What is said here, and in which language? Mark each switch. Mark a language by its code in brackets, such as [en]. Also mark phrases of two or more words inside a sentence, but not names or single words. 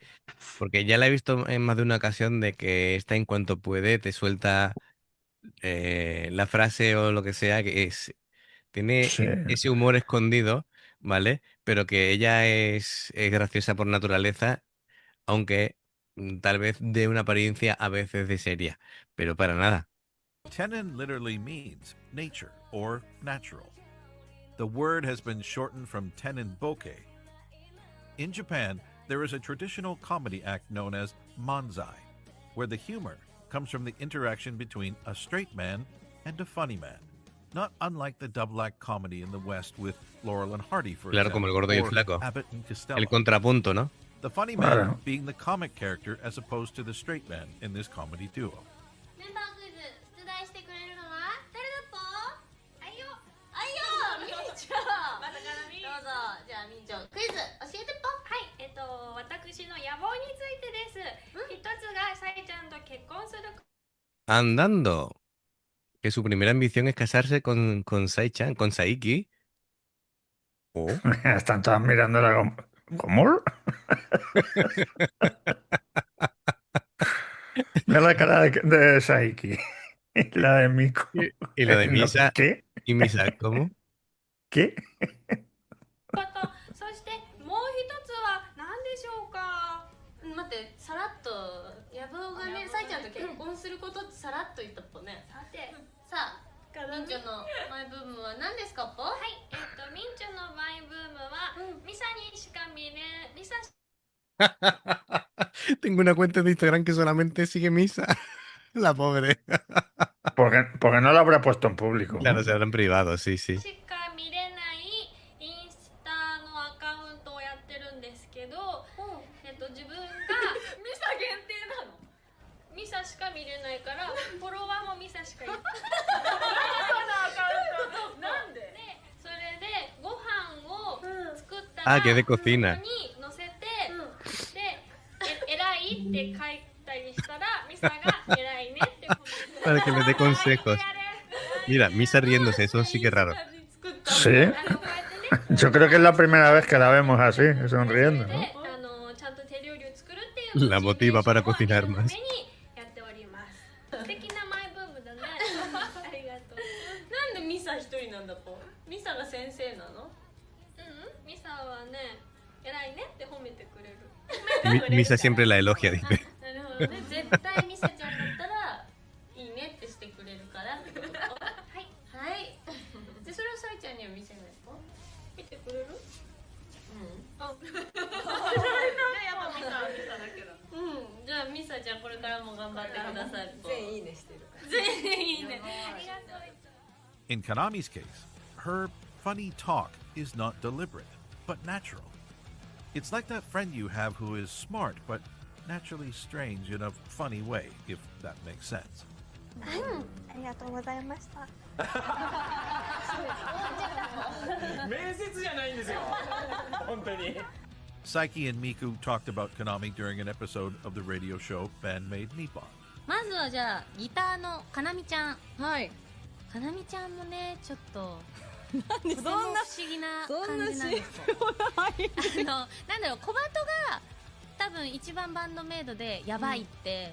[es] Porque ya la he visto en más de una ocasión de que esta en cuanto puede te suelta la frase o lo que sea que es... Tiene Sí. ese humor escondido, ¿vale? Pero que ella es graciosa por naturaleza, aunque tal vez de una apariencia a veces de seria, pero para nada. [en] Tenin literally means nature or natural. The word has been shortened from [ja] Tenin Boke. [en] In Japan, there is a traditional comedy act known as manzai, where the humor comes from the interaction between a straight man and a funny man, not unlike the double act comedy in the West with Laurel and Hardy, for [es] Claro, como el gordo y el [en] or [es] flaco. [en] Abbott and Costello. [es] El contrapunto, ¿no? [en] The funny [es] Claro. [en] man being the comic character as opposed to the straight man in this comedy duo. [ja] メンバークイズ出題してくれるのは誰だっぽはいよあいよみーちゃんまたかなみどうぞじゃあみーちゃんクイズ教えてっぽはい私の野望についてです一つがさいちゃんと結婚する [es] Andando. Que su primera ambición es casarse con Sai-chan, con Saiki. Oh. Están todas mirándola como... ¿Cómo? Mira la cara de Saiki. Y la de Miku. Y la de No, Misa. ¿Qué? ¿Y Misa cómo? ¿Qué? [ja] ことそしてもう一つは何でしょうか待ってさらっと野望がねさいちゃんと結婚することってさらっと言ったっぽねさてさあみーちゃんのマイブームは何ですかっぽはいミンチョのマイブームはミサにしか見れミサ [es] Tengo una cuenta de Instagram que solamente sigue Misa. La pobre. Porque no lo habrá puesto en público. Claro, ¿no? se habrán privado, sí, sí. [ja] しか見れないインスタのアカウントをやってるんですけど、自分がミサ限定なのミサしか見れないからフォロワーもミサしかいないなんでそれでご飯を作ったら [es] Ah, que es de cocina. [ja] そこに載せて、で偉いって書いたりしたらミサが偉いねってコメント [es] Para que les dé consejos. [ja] やれ [es] Mira, Misa riéndose, eso sí que es raro. Sí. [ja] こうやってね [es] Yo creo que es la primera vez que la vemos así, sonriendo, [ja] で [es] ¿no? [ja] ちゃんと手料理を作るっていう [es] La motiva para [ja] モチベーショ [es] cocinar [ja] ンを [es] más. [ja] 上げるためにやっております素敵なマイブームだねありがとうなんでミサ一人なんだぽミサが先生なのミサはね偉いねって褒めてくれる Misa siempre la elogia, dice. なるほどね絶対ミサちゃんだったらいいねってしてくれるからってことはいはいでそれをさいちゃんには見せないと見てくれるあうんじゃあミサちゃんこれからも頑張ってください全員いいねしてる全員いいねありがとう [en] In Kanami's case, her funny talk is not deliberate, but natural. It's like that friend you have who is smart, but naturally strange in a funny way, if that makes sense. [ja] ありがとうございました面接じゃないんですよ本当に [en] Saiki and Miku talked about Konami during an episode of the radio show Bandmade Nippon. [ja] まずはじゃあギターのかなみちゃんはい。かなみちゃんもねちょっとでとても不思議な感じなんですよなんだろう小鳩が多分一番バンドメイドでやばいって